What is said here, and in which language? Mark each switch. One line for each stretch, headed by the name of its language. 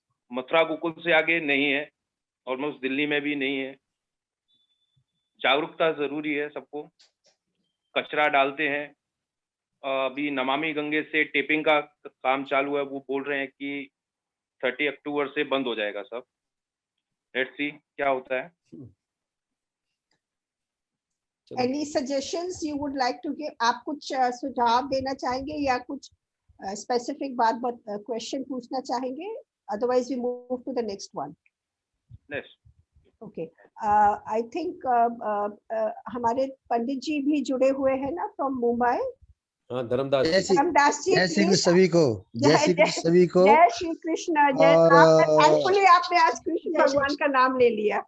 Hindi: मथुरा गोकुल से आगे नहीं है, ऑलमोस्ट दिल्ली में भी नहीं है। जागरूकता जरूरी है सबको। कचरा डालते हैं। अभी नमामि गंगे से टेपिंग का काम चालू है, वो बोल रहे हैं कि 30 अक्टूबर से बंद हो जाएगा सब। लेट्स सी क्या होता है।
English: Any suggestions you would like to give?
Hindi: आप कुछ सुझाव देना चाहेंगे या कुछ स्पेसिफिक क्वेश्चन पूछना चाहेंगे?
English: Otherwise we move to the next one. Next. Okay. I think
Hindi: हमारे पंडित जी भी जुड़े हुए हैं ना
English: from Mumbai.
Hindi: हाँ, धर्मदास जी। धर्मदास जी, जय श्री कृष्ण सभी को। जय श्री कृष्ण सभी को। जय श्री कृष्ण। थैंकफुली आपने आज कृष्ण भगवान का नाम ले लिया।